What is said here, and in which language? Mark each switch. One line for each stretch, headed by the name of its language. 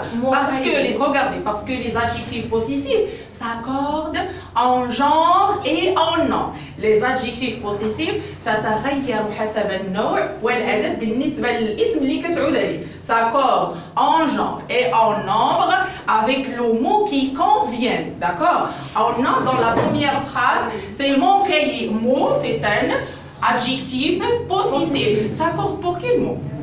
French: Parce que, regardez, parce que les adjectifs possessifs s'accordent en genre et en nom. Les adjectifs possessifs
Arabic: تتغير حسب النوع والعدد بالنسبة للاسم اللي كتعود عليه.
French: S'accordent en genre et en nombre avec le mot qui convient. D'accord? On a dans la première phrase, c'est mon cahier. Mot, c'est un adjectif possessif. S'accorde pour quel mot?